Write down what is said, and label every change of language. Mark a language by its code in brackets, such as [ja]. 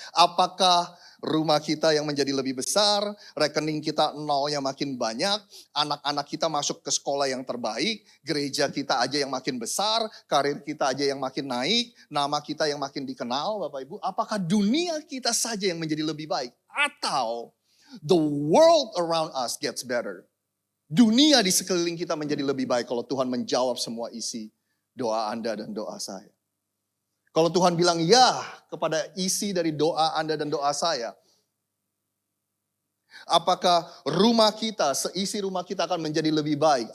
[id] Apakah rumah kita yang menjadi lebih besar, rekening kita nolnya makin banyak, anak-anak kita masuk ke sekolah yang terbaik, gereja kita aja yang makin besar, karir kita aja yang makin naik, nama kita yang makin dikenal Bapak Ibu. Apakah dunia kita saja yang menjadi lebih baik? Atau [en] the world around us gets better. [id] Dunia di sekeliling kita menjadi lebih baik kalau Tuhan menjawab semua isi doa Anda dan doa saya. Kalau Tuhan bilang ya kepada isi dari doa Anda dan doa saya, apakah rumah kita, seisi rumah kita akan menjadi lebih baik?